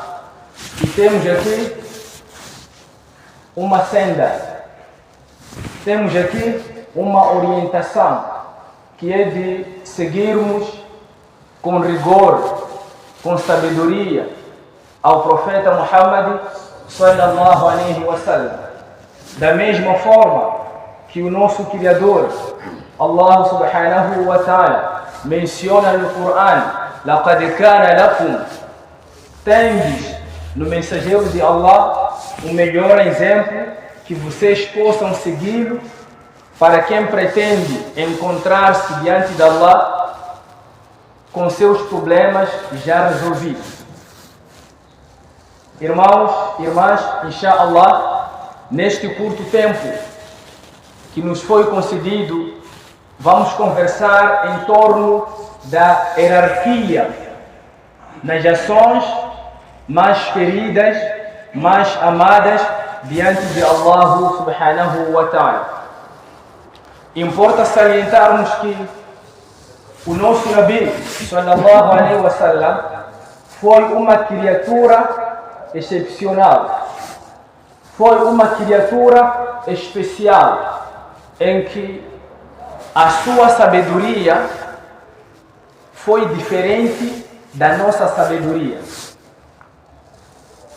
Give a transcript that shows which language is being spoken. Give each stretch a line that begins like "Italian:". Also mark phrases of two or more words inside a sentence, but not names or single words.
Portuguese: E temos aqui uma senda, temos aqui uma orientação, que é de seguirmos com rigor, com sabedoria, ao profeta Muhammad
Arabic: صلى الله عليه وسلم.
Portuguese: Da mesma forma que o nosso Criador,
Arabic: الله سبحانه وتعالى,
Portuguese: menciona no Coran:
Arabic: لَقَدْ كَانَ لَكُمْ,
Portuguese: tendes no mensageiro de Allah o melhor exemplo que vocês possam segui-lo para quem pretende encontrar-se diante de Allah com seus problemas já resolvidos. Irmãos, irmãs, inshallah, neste curto tempo que nos foi concedido, vamos conversar em torno da hierarquia nas ações mais queridas, mais amadas diante de
Arabic: الله سبحانه وتعالى.
Portuguese: Importa salientarmos que o nosso
Arabic: نبي صلى الله عليه وسلم
Portuguese: foi uma criatura excepcional, foi uma criatura especial, em que a sua sabedoria foi diferente da nossa sabedoria.